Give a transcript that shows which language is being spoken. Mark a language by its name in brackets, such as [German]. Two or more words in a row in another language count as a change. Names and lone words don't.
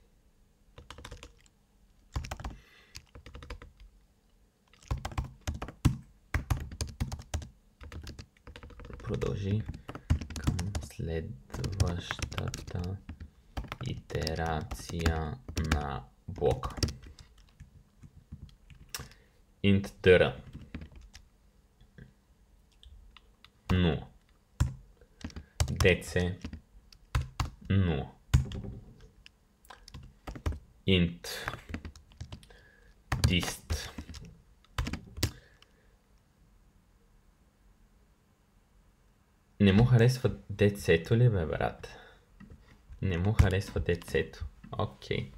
[Bulgarian] Продължи към следващата итерация на блока. [English] Int dr 0 dc 0 int dist [Bulgarian] не му харесва децето ли, бе, брат? Не му харесва децето. Окей.